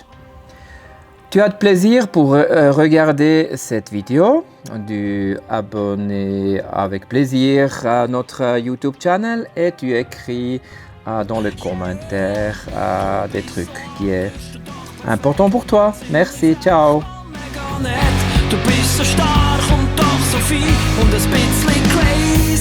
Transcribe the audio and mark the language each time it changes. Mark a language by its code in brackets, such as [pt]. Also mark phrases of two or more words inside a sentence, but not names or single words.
[fr] Tu as de plaisir pour regarder cette vidéo, tu abonner avec plaisir à notre [en] YouTube channel [fr] et tu écris dans les commentaires des trucs qui est important pour toi. Merci, ciao. [de] Du bist so stark und doch so viel und ein bisschen crazy.